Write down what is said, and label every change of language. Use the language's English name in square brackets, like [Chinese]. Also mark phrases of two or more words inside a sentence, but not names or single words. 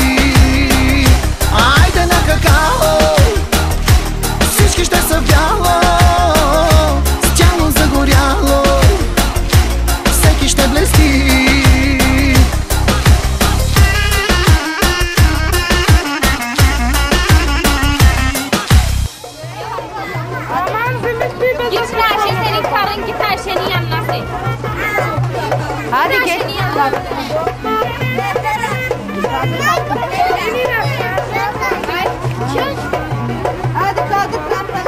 [Bulgarian] Айде на какао, всички ще са бяло, с тяло загоряло, всеки ще блести. [Turkish] Git Ayşe, senin karın git Ayşe'nin yanına sen. Hadi gel. Hadi kaldır kaptan.